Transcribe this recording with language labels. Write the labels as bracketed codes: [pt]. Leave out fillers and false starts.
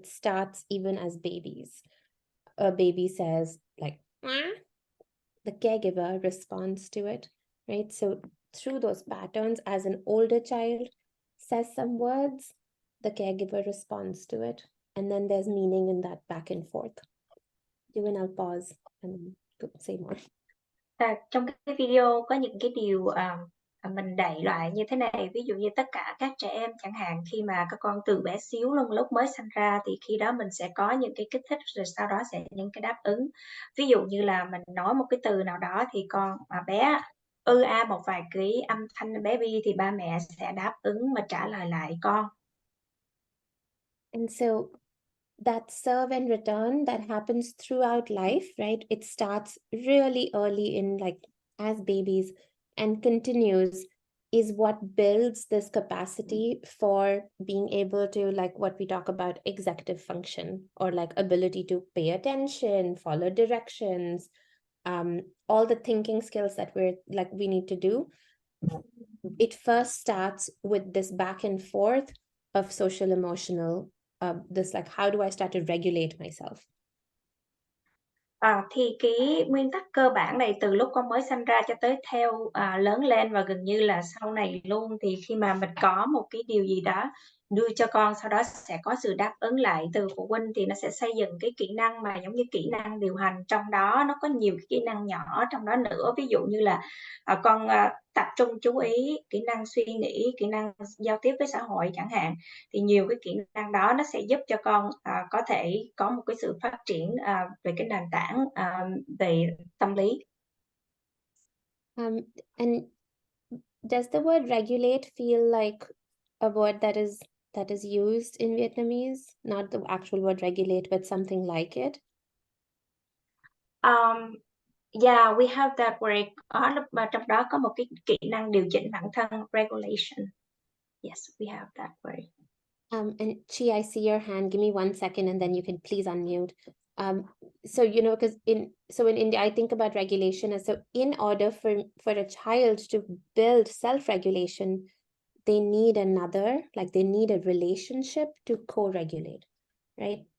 [en] It starts even as babies. A baby says like, "Ah," the caregiver responds to it, right? So through those patterns, as an older child says some words, the caregiver responds to it. And then there's meaning in that back and forth. Even I'll pause and say more. [vi] Trong cái video có những cái điều mình đại loại như thế này, ví dụ như tất cả các trẻ em chẳng hạn, khi mà các con từ bé xíu luôn, lúc mới sinh ra thì khi đó mình sẽ có những cái kích thích, rồi sau đó sẽ những cái đáp ứng. Ví dụ như là mình nói một cái từ nào đó thì con bé một vài cái âm thanh bé bi thì ba mẹ sẽ đáp ứng mà trả lời lại con. [en] And so that serve and return that happens throughout life, right? It starts really early in like as babies and continues is what builds this capacity for being able to, like what we talk about, executive function, or like ability to pay attention, follow directions, all the thinking skills that we need to do. It first starts with this back and forth of social emotional, this like, how do I start to regulate myself? [vi] Thì cái nguyên tắc cơ bản này từ lúc con mới sinh ra cho tới theo lớn lên và gần như là sau này luôn, thì khi mà mình có một cái điều gì đó đưa cho con, sau đó sẽ có sự đáp ứng lại từ phụ huynh, thì nó sẽ xây dựng cái kỹ năng mà giống như kỹ năng điều hành, trong đó nó có nhiều cái kỹ năng nhỏ trong đó nữa. Ví dụ như là con tập trung chú ý, kỹ năng suy nghĩ, kỹ năng giao tiếp với xã hội chẳng hạn, thì nhiều cái kỹ năng đó nó sẽ giúp cho con có thể có một cái sự phát triển về cái nền tảng về tâm lý. [en] And does the word regulate feel like a word that is used in Vietnamese? Not the actual word regulate, but something like it? Yeah, we have that word. [vi] Mà trong đó có một cái kỹ năng điều chỉnh bản thân, regulation. [en] Yes, we have that word. And Chi, I see your hand. Give me 1 second, and then you can please unmute. So you know, because in India, I think about regulation as, so in order for a child to build self-regulation, they need another, like they need a relationship to co-regulate, right?